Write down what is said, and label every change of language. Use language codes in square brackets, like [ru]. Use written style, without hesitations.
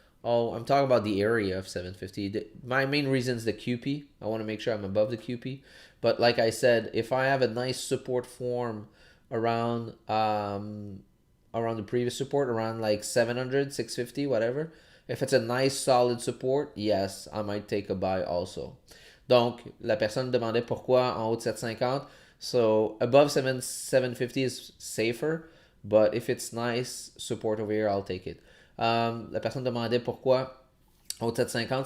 [en] Oh, I'm talking about the area of 750. My main reason is the QP. I want to make sure I'm above the QP. But like I said, if I have a nice support form around around the previous support, around like 700, 650, whatever, if it's a nice solid support, yes, I might take a buy also. [fr] Donc, la personne demandait pourquoi en haut de 750. [en] So, above 750 is safer. But if it's nice support over here, I'll take it. [fr] La personne demandait pourquoi au 750.